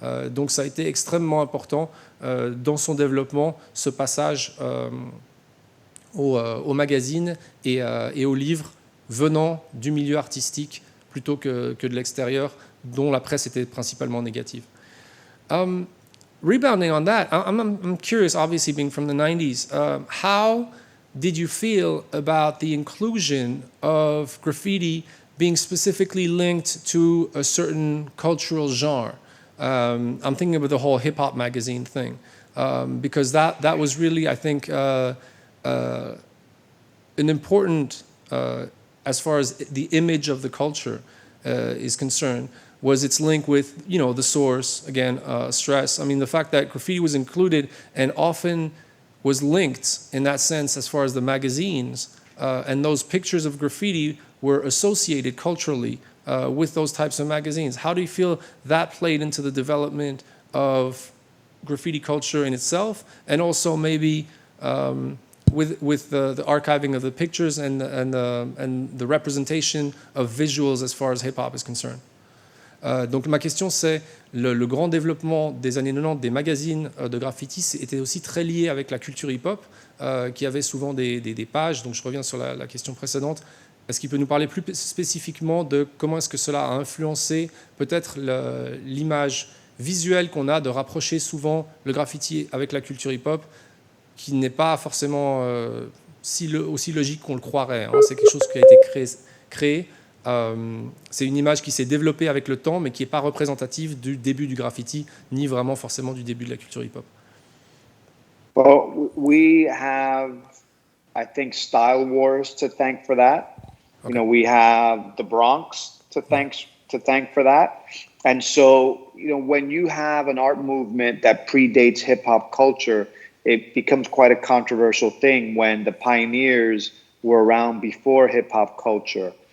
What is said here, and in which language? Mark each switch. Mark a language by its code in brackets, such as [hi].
[fr] Donc ça a été extrêmement important dans son développement, ce passage au magazine et aux livres venant du milieu artistique plutôt que de l'extérieur, dont la presse était principalement négative. [en] Rebounding on that, I'm curious, obviously being from the 90s, how did you feel about the inclusion of graffiti being specifically linked to a certain cultural genre? I'm thinking about the whole hip-hop magazine thing, because that was really, I think, an important, as far as the image of the culture is concerned, was its link with, the source, again, stress. I mean, the fact that graffiti was included and often was linked in that sense as far as the magazines, and those pictures of graffiti were associated culturally with those types of magazines. How do you feel that played into the development of graffiti culture in itself, and also maybe with the archiving of the pictures and the representation of visuals as far as hip-hop is concerned. [fr] Donc ma question c'est, le grand développement des années 90 des magazines de graffiti était aussi très lié avec la culture hip-hop, qui avait souvent des pages, donc je reviens sur la question précédente. Est-ce qu'il peut nous parler plus spécifiquement de comment est-ce que cela a influencé peut-être l'image visuelle qu'on a de rapprocher souvent le graffiti avec la culture hip-hop, qui n'est pas forcément aussi logique qu'on le croirait, hein. C'est quelque chose qui a été créé. C'est une image qui s'est développée avec le temps, mais qui n'est pas représentative du début du graffiti, ni vraiment forcément du début de la culture hip-hop. [en] Well, we have, I think, style wars to thank for that. Okay. You know, we have the Bronx to thank for that. And so, you know, when you have an art movement that predates hip hop culture, it becomes quite a controversial thing when the pioneers were around before hip hop culture.